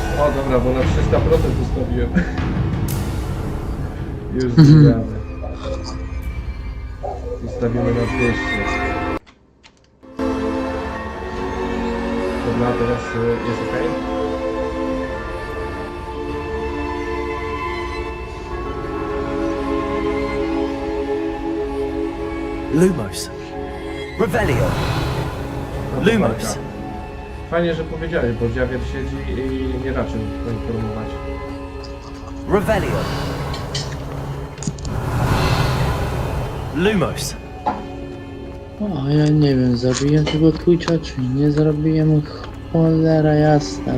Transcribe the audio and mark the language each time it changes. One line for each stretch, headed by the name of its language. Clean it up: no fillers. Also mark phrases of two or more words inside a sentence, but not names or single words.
Polish: dobra, bo na 300% ustawiłem. Już zmieniamy. Ustawimy na 200. Dobra, teraz jest ok. Lumos. Revelio. Lumos. Fajnie, że powiedziałeś, bo dziawier siedzi i nie raczył poinformować. Revelio. Lumos. O, ja nie wiem, zrobiłem tego Twitcha, czy nie zrobiłem, cholera jasna.